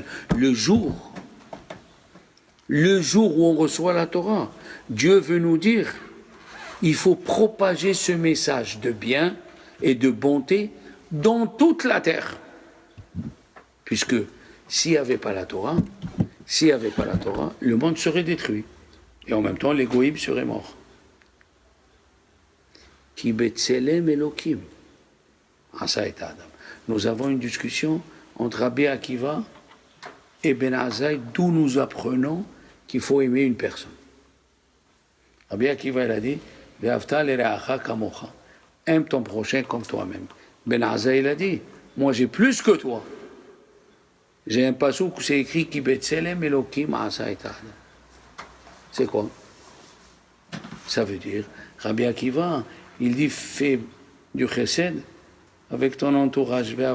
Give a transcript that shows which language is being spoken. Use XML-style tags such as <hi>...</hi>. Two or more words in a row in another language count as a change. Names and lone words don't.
<fr>Le jour où on reçoit la Torah, Dieu veut nous dire, il faut propager ce message de bien et de bonté dans toute la terre. Puisque s'il n'y avait pas la Torah, le monde serait détruit. Et en même temps, les goïms seraient morts.</fr> <he>כי בצלם אלהים. עשה את אדם.</he> <fr>Nous avons une discussion entre Rabbi Akiva et Ben Azaï, d'où nous apprenons qu'il faut aimer une personne. Rabbi Akiva, il a dit,</fr> <he>ואהבת לרעך כמוך.</he> <fr>Aime ton prochain comme toi-même. Ben Azaï, il a dit, moi j'ai plus que toi. J'ai un passouk où c'est écrit</fr> <he>כי בצלם אלהים עשה את אדם.</he> <fr>C'est quoi? Ça veut dire, Rabbi Akiva, il dit, fais du chesed avec ton entourage.</fr>